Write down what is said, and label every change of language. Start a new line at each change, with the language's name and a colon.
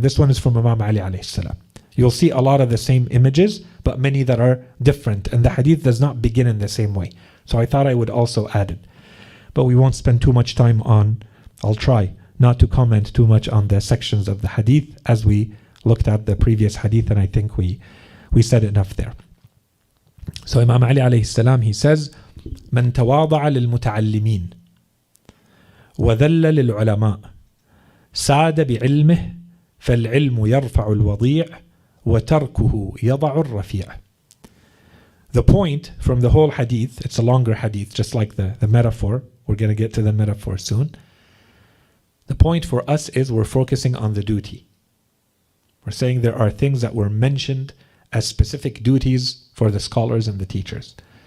English: This one is from Imam Ali alayhi salam. You'll see a lot of the same images, but many that are different, and the hadith does not begin in the same way. So I thought I would also add it. But we won't spend too much time I'll try not to comment too much on the sections of the hadith, as we looked at the previous hadith, and I think we said enough there. So Imam Ali alayhi salam, he says,
Arabic: من تواضع للمتعلمين وذل للعلماء ساد بعلمه فالعلم يرفع الوضيع وتركه يضع الرفيع.
English: The point from the whole hadith, it's a longer hadith, just like the metaphor. We're going to get to the metaphor soon. The point for us is we're focusing on the duty. We're saying there are things that were mentioned as specific duties for the scholars and the teachers.